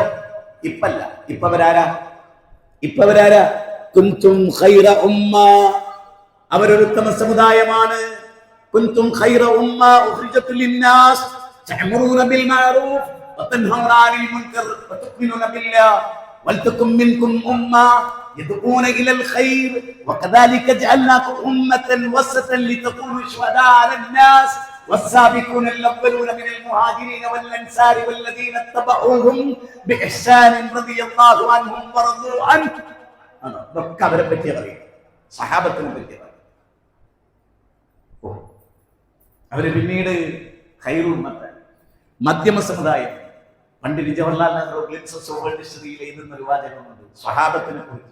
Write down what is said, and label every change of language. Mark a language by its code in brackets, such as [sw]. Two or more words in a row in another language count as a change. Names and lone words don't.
[ml] ഇപ്പല്ല. ഇപ്പവരാരാ? [ar] كنتم خير أمة, [ml] അവരൊരു ഉത്തമ സമുദായമാണ്. [ar] كنتم خير أمة أخرجت للناس تأمرون بالمعروف وتنهون عن المنكر وتؤمنون بالله ولتكن منكم أمة يدعون إلى الخير وكذلك جعلناكم أمة وسطا لتكونوا شهداء على الناس والسابقون الأولون من المهاجرين والأنصار والذين اتبعوهم بإحسان رضي الله عنهم ورضوا عنه. [ml] ഇതൊക്കെ അവരെ പറ്റി പറയും, സഹാബത്തിനെ പറ്റി പറയും. അവര് പിന്നീട് [ar] خير الأمة, [ml] മധ്യമ സമുദായം. പണ്ഡിറ്റ് ജവഹർലാൽ നെഹ്റു ഗ്ലിംസ് ഓഫ് വേൾഡ് ഹിസ്റ്ററിയിൽ എഴുതുന്ന ഒരു വാചകമുണ്ട് സഹാബത്തിനെ കുറിച്ച്.